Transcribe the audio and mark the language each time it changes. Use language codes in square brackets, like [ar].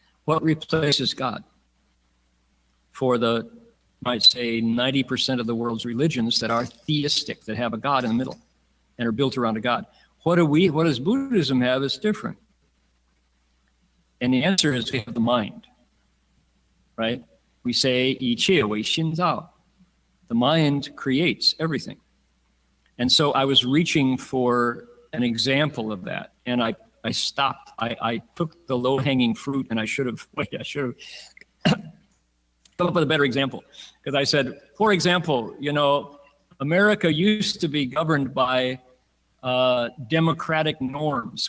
[en] What replaces God? For the, might say, 90% of the world's religions that are theistic, that have a God in the middle and are built around a God. What does Buddhism have that's different? And the answer is we have the mind, right? We say, [zh] 一切为心造. [en] The mind creates everything. And so I was reaching for an example of that, and I stopped. I took the low-hanging fruit, and I should have come up with a better example, because I said, for example, you know, America used to be governed by democratic norms.